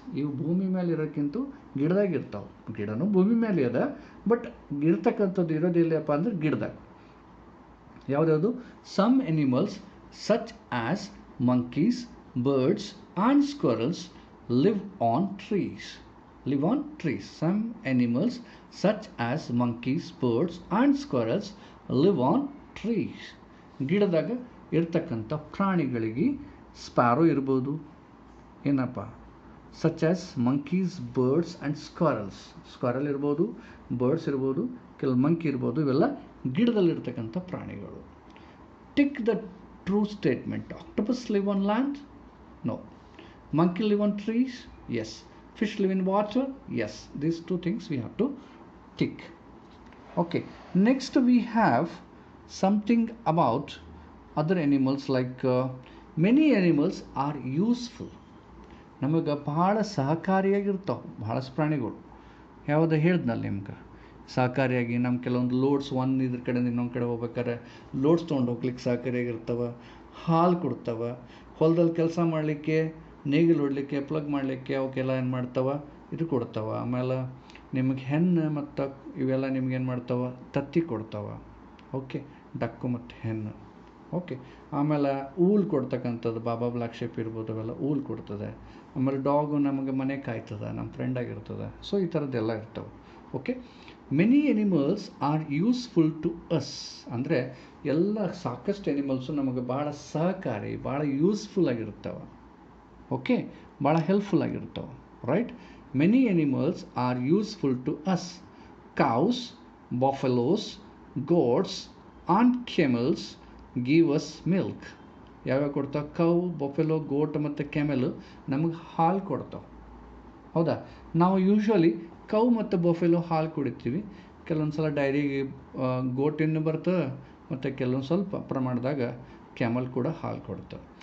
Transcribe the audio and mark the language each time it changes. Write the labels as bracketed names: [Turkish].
[Kannada] ಇವು ಭೂಮಿ ಮೇಲೆ ಇರೋಕ್ಕಿಂತ ಗಿಡದಾಗ ಇರ್ತಾವೆ. ಗಿಡನೂ ಭೂಮಿ ಮೇಲೆ ಅದ, ಬಟ್ ಇರ್ತಕ್ಕಂಥದ್ದು ಇರೋದಿಲ್ಲಪ್ಪ ಅಂದ್ರೆ ಗಿಡದಾಗ. ಯಾವುದ್ಯಾವುದು? [English] Some animals such as monkeys, birds and squirrels live on trees. Some animals such as monkeys, birds and squirrels live on trees. [Kannada] ಗಿಡದಾಗ ಇರ್ತಕ್ಕಂಥ ಪ್ರಾಣಿಗಳಿಗೆ ಸ್ಪ್ಯಾರೋ ಇರ್ಬೋದು, ಏನಪ್ಪ, [English] such as monkeys, birds and squirrel [Kannada] ಇರ್ಬೋದು, ಬರ್ಡ್ಸ್ ಇರ್ಬೋದು, ಕೆಲವು ಮಂಕಿ ಇರ್ಬೋದು. ಇವೆಲ್ಲ ಗಿಡದಲ್ಲಿರ್ತಕ್ಕಂಥ ಪ್ರಾಣಿಗಳು. [English] Tick the true statement. Octopus live on land? No. Monkey live on trees? Yes. Fish live in water? Yes. These two things we have to tick. Okay. Next we have something about other animals like many animals are useful. [Kannada] ನಮಗೆ ಬಹಳ ಸಹಕಾರಿಯಾಗಿರ್ತಾವೆ ಬಹಳಷ್ಟು ಪ್ರಾಣಿಗಳು. ಯಾವುದು ಹೇಳಿದ್ನಲ್ಲ ನಿಮ್ಗೆ, ಸಹಕಾರಿಯಾಗಿ ನಮ್ಮ ಕೆಲವೊಂದು loads ಇದ್ರ ಕಡೆಯಿಂದ ಇನ್ನೊಂದು ಕಡೆ ಹೋಗ್ಬೇಕಾದ್ರೆ ಲೋಡ್ಸ್ ತೊಗೊಂಡು ಹೋಗ್ಲಿಕ್ಕೆ ಸಹಕಾರಿಯಾಗಿರ್ತವೆ. ಹಾಲು ಕೊಡ್ತವೆ. ಹೊಲದಲ್ಲಿ ಕೆಲಸ ಮಾಡಲಿಕ್ಕೆ, ನೇಗಿಲು ಹೊಡಲಿಕ್ಕೆ, ಪ್ಲಗ್ ಮಾಡಲಿಕ್ಕೆ ಅವಕ್ಕೆಲ್ಲ ಏನು ಮಾಡ್ತಾವೆ? ಇದು ಕೊಡ್ತಾವೆ. ಆಮೇಲೆ ನಿಮಗೆ ಹೆಣ್ಣು ಮತ್ತು ಇವೆಲ್ಲ ನಿಮ್ಗೇನು ಮಾಡ್ತಾವೆ? ತತ್ತಿ ಕೊಡ್ತಾವೆ. ಓಕೆ, ಡಕ್ಕು ಮತ್ತು ಹೆಣ್ಣು. ಓಕೆ, ಆಮೇಲೆ ಊಲ್ ಕೊಡ್ತಕ್ಕಂಥದ್ದು, ಬಾಬಾ ಬ್ಲ್ಯಾಕ್ ಶೇಪ್ ಇರ್ಬೋದು, ಅವೆಲ್ಲ ಊಲ್ ಕೊಡ್ತದೆ. ಆಮೇಲೆ ಡಾಗು ನಮಗೆ ಮನೆ ಕಾಯ್ತದೆ, ನಮ್ಮ ಫ್ರೆಂಡ್ ಆಗಿರ್ತದೆ. ಸೊ ಈ ಥರದ್ದೆಲ್ಲ ಇರ್ತವೆ. [English] Okay, many animals are useful to us. [Kannada] ಅಂದರೆ ಎಲ್ಲ ಸಾಕಷ್ಟು ಎನಿಮಲ್ಸು ನಮಗೆ ಭಾಳ ಸಹಕಾರಿ, ಭಾಳ ಯೂಸ್ಫುಲ್ ಆಗಿರ್ತವೆ. [English] okay, [Kannada] ಭಾಳ ಹೆಲ್ಪ್ಫುಲ್ ಆಗಿರ್ತವೆ. [English] Right, many animals are useful to us. cows, buffaloes, goats and camels give us milk. [Kannada] ಯಾವ್ಯಾವ ಕೊಡ್ತಾವೆ? ಕೌ, ಬಫೆಲೋ, ಗೋಟ್ ಮತ್ತು ಕೆಮೆಲ್ ನಮಗೆ ಹಾಲು ಕೊಡ್ತಾವೆ. ಹೌದಾ? ನಾವು ಯೂಶ್ವಲಿ ಕೌ ಮತ್ತು ಬಫೆಲೋ ಹಾಲು ಕುಡಿತೀವಿ. ಕೆಲವೊಂದು ಸಲ ಡೈರಿಗೆ ಗೋಟಿನ್ನು ಬರ್ತದೆ ಮತ್ತು ಕೆಲವೊಂದು ಸ್ವಲ್ಪ ಪ್ರಮಾಣದಾಗ ಕ್ಯಾಮಲ್ ಕೂಡ ಹಾಲು ಕೊಡ್ತವೆ.